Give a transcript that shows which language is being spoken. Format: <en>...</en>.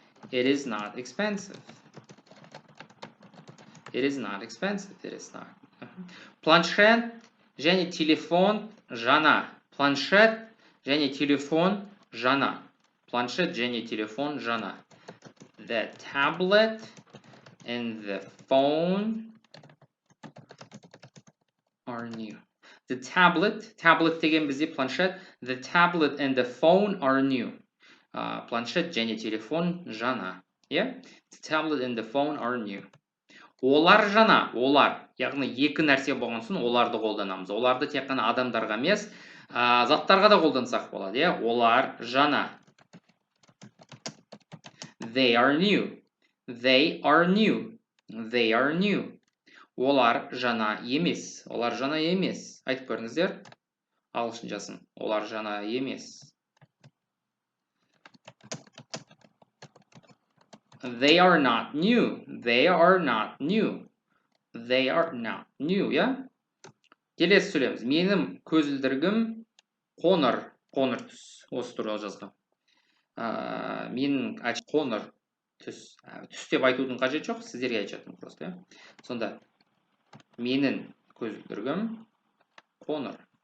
<en>It is not expensive. It is not expensive. It is not.</en> <kk>Планшет және телефон жаңа. Планшет және телефон жаңа. Планшет және телефон жаңа.</kk> <en>The tablet and the phone are new. The tablet</en> <kk>деген бізде планшет.</kk> <en>The tablet and the phone are new.</en> <kk>Планшет және телефон жаңа.</kk> <en>Yeah? The tablet and the phone are new.</en> <kk>Олар жаңа, олар. Яғни екі нәрсе болған соң оларды қолданамыз. Оларды тек қана адамдарға емес, заттарға да қолдансақ болады. Олар жаңа.</kk> <en>They are new. They are new. They are new.</en> <kk>Олар жаңа емес. Олар жаңа емес. Айтып көріңіздер. Ағылшыншасын. Олар жаңа емес.</kk> <en>They are not new. They are not new. They are not new,</en> <kk>Келесі сөйлеміз. Менің көзілдірігім қоңыр. Қоңыр түс. Осы туралы жазған. Менің қоңыр түс. Түс деп айтудың қажет жоқ. Сіздерге айтып просто, Сонда менің көзілдірігім қоңыр.</kk>